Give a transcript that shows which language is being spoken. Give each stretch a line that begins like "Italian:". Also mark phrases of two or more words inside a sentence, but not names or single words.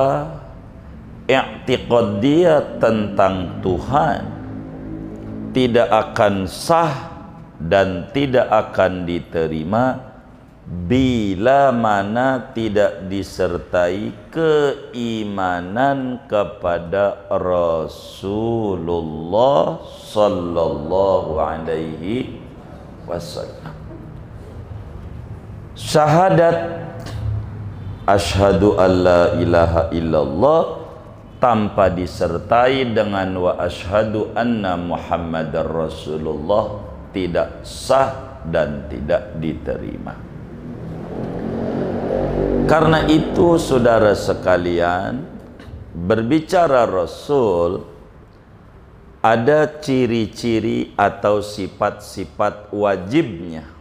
Indonesian: i'tiqad dia tentang Tuhan, tidak akan sah dan tidak akan diterima bila mana tidak disertai keimanan kepada Rasulullah
Arabic: صلى الله عليه وسلم.
Indonesian: Syahadat
Arabic: أشهد أن لا إله إلا الله
Indonesian: tanpa disertai dengan
Arabic: وأشهد أن محمدا رسول الله
Indonesian: tidak sah dan tidak diterima. Karena itu saudara sekalian, berbicara Rasul ada ciri-ciri atau sifat-sifat wajibnya.